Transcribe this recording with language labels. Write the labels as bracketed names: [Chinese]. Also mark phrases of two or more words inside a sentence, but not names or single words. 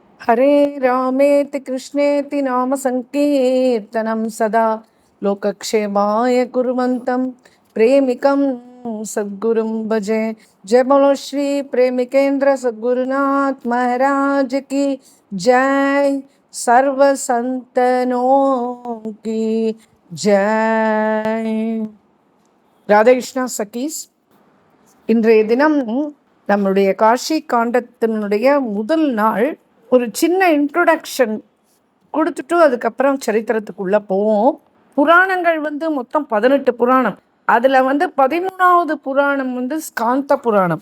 [Sanskrit] हरे रामेति कृष्णेति नाम संकीर्तनं सदा लोकक्षेमाय कुर्वन्तं प्रेमिकं सद्गुरुं भजे। [Hindi] जय बोलो श्री प्रेमिकेंद्र सद्गुरुनाथ महाराज की जय। सर्व संतनों की जय। [Tamil] ராதே கிருஷ்ணா சகீஸ். இன்றைய தினம் நம்முடைய காஷி காண்டத்தினுடைய முதல் நாள். ஒரு சின்ன இன்ட்ரோடக்ஷன் கொடுத்துட்டு அதுக்கப்புறம் சரித்திரத்துக்குள்ள போவோம். புராணங்கள் மொத்தம் 18 புராணம். அதுல 13வது புராணம் ஸ்காந்த புராணம்.